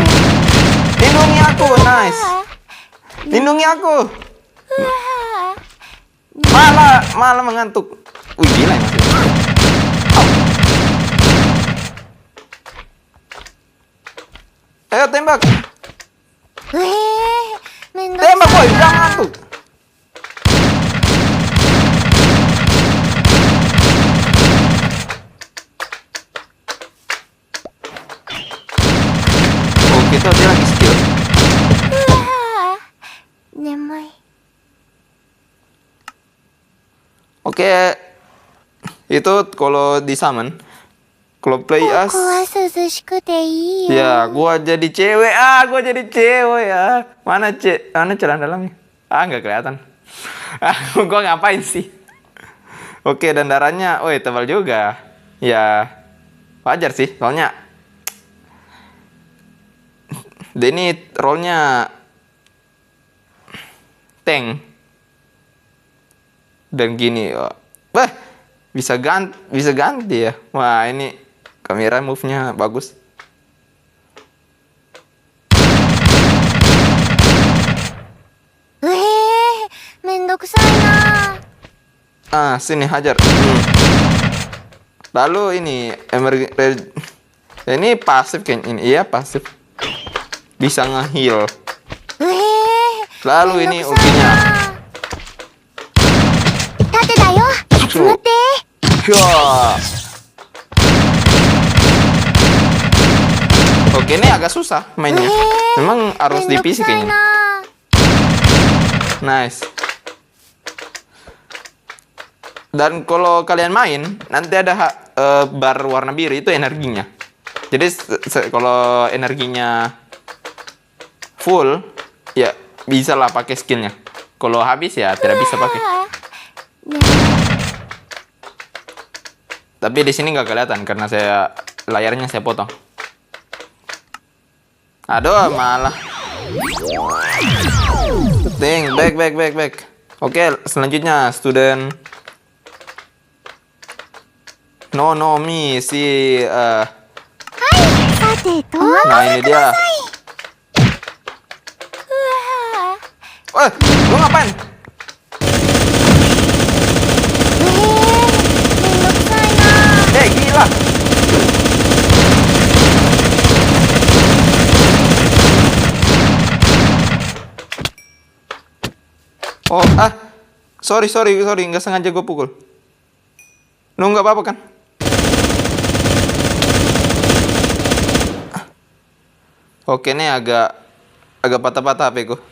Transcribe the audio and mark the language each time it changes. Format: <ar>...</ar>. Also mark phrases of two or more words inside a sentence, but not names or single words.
<id>Lindungi aku, nice. Lindungi aku. Malah mengantuk. Wih, gila ini. Ayo tembak.</id> <ja>めんどく</ja> <id>Tembak</id> <ja>さ</ja> <id>boy,</id> <ja>い</ja> <id>jangan</id> <ja>な。</ja> <id>tuh. Oh, kita dia lagi skill.</id> <ja>眠い。</ja> <id>Oke. Itu kalau di summon. Kalau play</id> <ja>こ</ja> <id>as.</id> <ja>こは涼しくていいよ。</ja> <id>Ya, gua jadi cewek. Gua jadi cewek ya. Mana celana dalamnya? Nggak kelihatan. Gua ngapain sih? Oke, dan darahnya, woi tebal juga. Ya, wajar sih. Soalnya dia ini role-nya tank. Dan gini, wah, bisa ganti ya. Wah, ini kamera move-nya bagus. Weh,</id> <ja>めんどくさいな。</ja> <id>Sini hajar. Lalu ini ini pasif kayaknya ini. Iya, pasif. Bisa nge-heal. weh, Lalu ini ultinya.</id> <ja>盾だよ。集まって。</ja> <id>Wah. Oke, ini agak susah mainnya. Memang harus</id> <ja>めんどく</ja> <id>divisi</id> <ja>さい</ja> <id>kayaknya.</id> <ja>な。</ja> <id>Nice. Dan kalau kalian main, nanti ada bar warna biru itu energinya. Jadi kalau energinya full, ya bisa lah pakai skillnya. Kalau habis ya tidak bisa pakai. Tapi di sini nggak kelihatan karena layarnya saya potong. Aduh, malah. Back. Oke, selanjutnya student. No, me si.</id> <ja>さてと。</ja> <id>Nah ini dia. Lu ngapain?</id> <ja>めんどくさいな。</ja> <id>Gila. Oh, sorry, nggak sengaja gue pukul. Lu nggak apa-apa kan? Oke, ini agak patah-patah HP gue.</id>